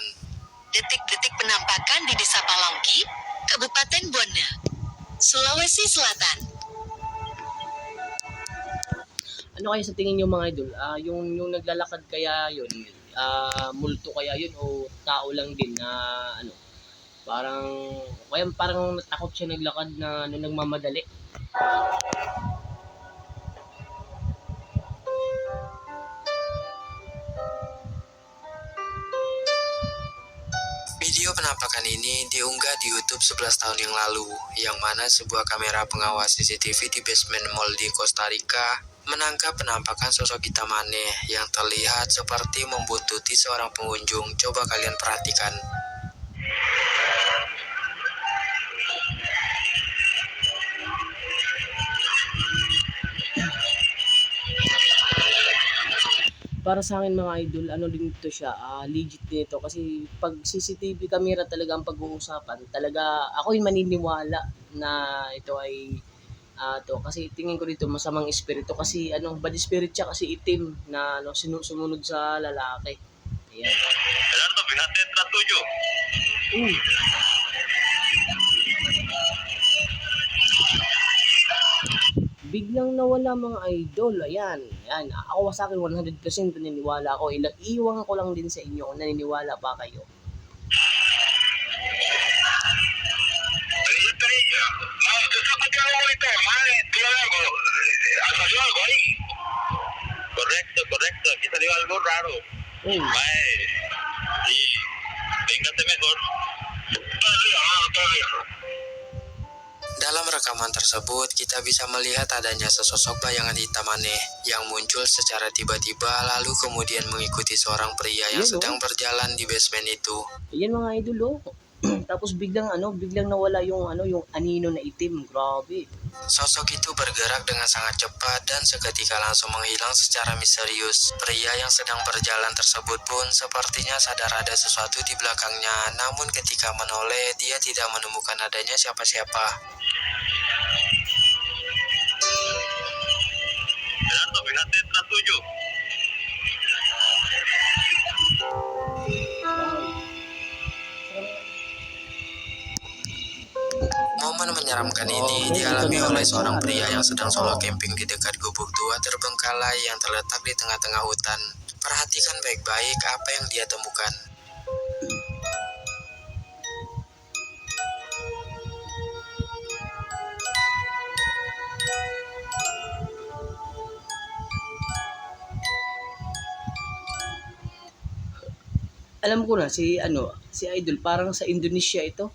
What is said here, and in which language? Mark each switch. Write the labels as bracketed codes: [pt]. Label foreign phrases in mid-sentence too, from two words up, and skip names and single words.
[id] Detik-detik penampakan di Desa Palongki, Kabupaten Buana, Sulawesi Selatan. [tl] Ano kaya sa tingin niyo mga idol? Yung naglalakad kaya yun, multo kaya yun o tao lang din na ano, parang natakot siya naglakad na ano, nagmamadali. [id] Video penampakan ini diunggah di YouTube 11 tahun yang lalu, yang mana sebuah kamera pengawas CCTV di basement mall di Costa Rica menangkap penampakan sosok hitam aneh yang terlihat seperti membuntuti seorang pengunjung. Coba kalian perhatikan. [tl] Para sa akin mga idol, ano din ito siya, legit din ito kasi pag [en] CCTV camera [tl] talaga ang pag-uusapan, talaga ako yung maniniwala na ito ay to kasi tingin ko dito masamang espiritu kasi ano, [en] bad spirit [tl] siya kasi itim na ano, sumunod sa lalaki. Ayan. [es] Gerardo, fíjate detrás tuyo. [tl] Uh, biglang nawala mga idol. Ayan. Ayan. Ako sa akin 100% naniniwala ako. Iwan ko lang din sa inyo kung naniniwala ba kayo. [es] Te algo bonito, madre, tira algo. Salió algo ahí. Correcto, correcto. Aquí salió algo raro. Oh. Mae, y véngase mejor. Todavía, todavía. [id] Dalam rekaman tersebut, kita bisa melihat adanya sesosok bayangan hitam aneh yang muncul secara tiba-tiba lalu kemudian mengikuti seorang pria yang [tl] Yun, [id] sedang berjalan di basement itu. [tl] Ayan mga idol oh. Tapos biglang nawala yung anino na itim. Grabe. [id] Sosok itu bergerak dengan sangat cepat dan seketika langsung menghilang secara misterius. Pria yang sedang berjalan tersebut pun sepertinya sadar ada sesuatu di belakangnya, namun ketika menoleh, dia tidak menemukan adanya siapa-siapa. [es] Gerardo, fíjate detrás tuyo. [id] Momen menyeramkan ini dialami oleh seorang pria yang sedang [en] solo camping [id] di dekat gubuk tua terbengkalai yang terletak di tengah-tengah hutan. Perhatikan baik-baik apa yang dia temukan. [tl] Alam ko na si Idol parang sa Indonesia ito.